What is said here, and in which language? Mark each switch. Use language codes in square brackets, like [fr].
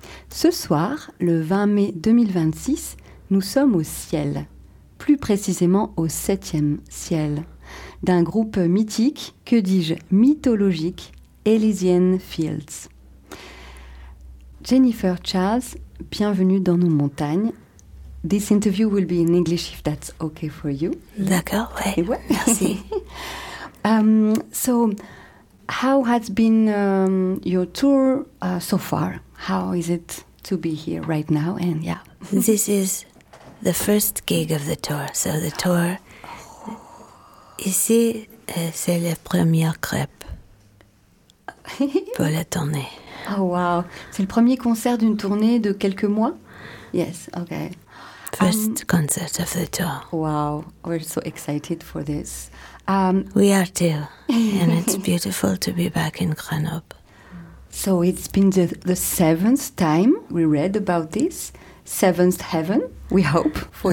[fr] Ce soir, le 20 mai 2026, nous sommes au ciel, plus précisément au 7e ciel, d'un groupe mythique, que dis-je, mythologique, Elysian Fields. Jennifer Charles, bienvenue dans nos montagnes. [en] This interview will be in English if that's okay for you. [fr] D'accord, ouais. Ouais. Merci. [en] So, how has been your tour so far? How is it to be here right now? And yeah. This is the first gig of the tour. So the tour, [fr] ici, c'est la première crêpe pour la tournée. [en] Oh, wow. [fr] C'est le premier concert d'une tournée de quelques mois? [en] Yes, okay. First concert of the tour. Wow, we're so excited for this. We are too. And it's beautiful to be back in Grenoble. So it's been the seventh time we read about this. Seventh heaven, we hope, for